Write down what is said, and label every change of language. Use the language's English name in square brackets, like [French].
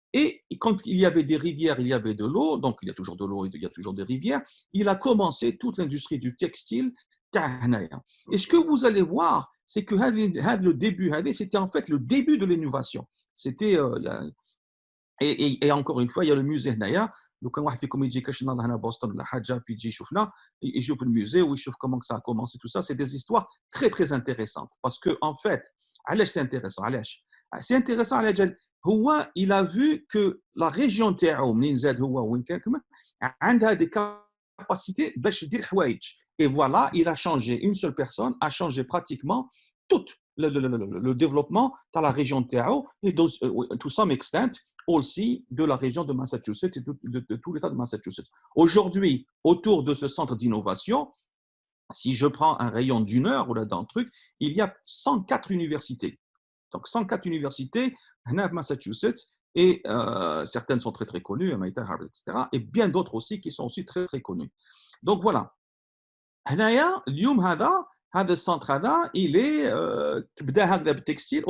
[French] Et quand il y avait des rivières, il y avait de l'eau, donc il y a toujours de l'eau, il y a toujours des rivières, il a commencé toute l'industrie du textile. Et ce que vous allez voir, c'est que le début, c'était en fait le début de l'innovation. C'était, et encore une fois, il y a le musée [Arabic] هنايا. لو كان واحد فيكم يجي كاش نهار هنا بوسطن ولا حاجه في يجي يشوفنا يشوف الموزي ويشوف [French] comment ça a commencé tout ça, c'est des histoires très très intéressantes parce que en fait [Arabic] علاش [French] c'est intéressant [Arabic] علاش c'est intéressant على جال هو [French] il a vu que la région [Arabic] تاعو منين زاد هو وين كان كمان عندها [French] des capacités [Arabic] باش دير حوايج. [French] Et voilà, il a changé, une seule personne a changé pratiquement tout le développement dans la région de Tao et [English] to some extent [French] aussi de la région de Massachusetts et de tout l'État de Massachusetts. Aujourd'hui, autour de ce centre d'innovation, si je prends un rayon d'une heure ou là d'un truc, il y a 104 universités. Donc 104 universités à Massachusetts et certaines sont très très connues, etc. Et bien d'autres aussi qui sont aussi très très connues. Donc voilà. [Arabic] هنايا اليوم هذا السنتر هذا [French] il [Arabic] بدا هكذا بالتكستيل.